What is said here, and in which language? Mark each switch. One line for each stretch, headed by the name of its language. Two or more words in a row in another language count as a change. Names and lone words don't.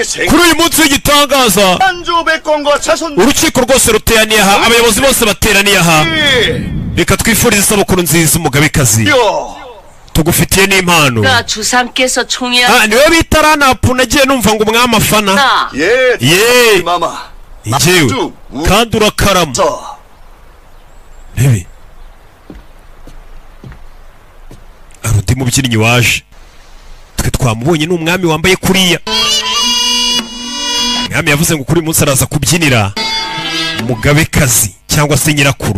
Kinyarwanda: kuri uyu munsi w'igitangaza
Korean: 안조백관과 자손
Kinyarwanda: urukiko rwose ruteraniye aha, abayobozi bose bateraniye aha. reka twifurize isabukuru nziza umugabekazi, tugufitiye n'impano.
Korean: 나 주상께서 총이야.
Kinyarwanda: niwe bita ranapu. nagiye numva ngo umwami afana.
Korean: 예 마마
Kinyarwanda: njyewe kandi urakarama. rebe hari undi mubyinnyi waje, twe twamubonye ni umwami wambaye kuriya. umwami yavuze ngo kuri uyu munsi araza kubyinira umugabekazi cyangwa se nyirakuru.